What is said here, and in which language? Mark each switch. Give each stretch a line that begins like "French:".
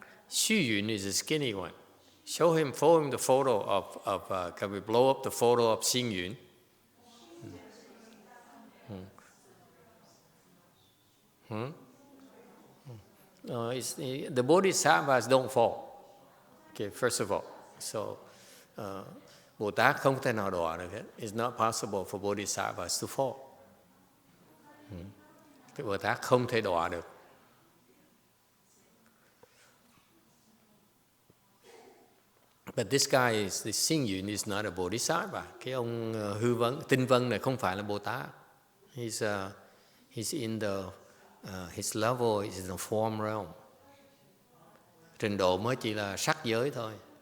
English: Xu Yun is the skinny one. Show him the photo of can we blow up the photo of Xing Yun? The bodhisattvas don't fall. Okay, first of all, so
Vietnamese: Bồ Tát không thể nào đọa được hết.
English: It's not possible for bodhisattvas to fall.
Vietnamese: Cái Bồ Tát không thể đọa được.
English: But this guy this Xing Yun is not a bodhisattva.
Vietnamese: Cái ông hư vấn, tinh vân này không phải là Bồ Tát.
English: He's in the his level is in the form realm.
Vietnamese: Trình độ mới chỉ là sắc giới thôi.